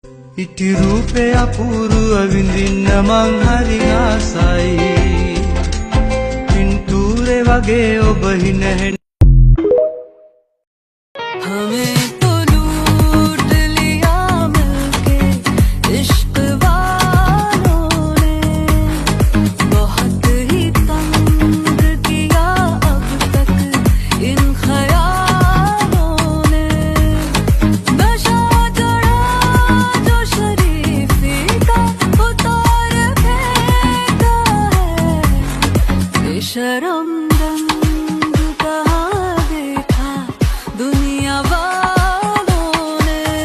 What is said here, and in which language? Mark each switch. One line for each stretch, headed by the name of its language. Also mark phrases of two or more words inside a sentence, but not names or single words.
Sinhala: ඉටි රූපය අපූරුව විඳින්න මං හරි ආසයි පින්තූරේ වගේ ඔබ හිනහෙන
Hindi: हमें तो लूट लिया मिलके इश्क वालों ने बहुत ही तंग किया अब तक इन ख्यालों ने नशा चढ़ा जो शरीफी का उतार फेंका है बेशरम रंग कहाँ देखा दुनिया वालों ने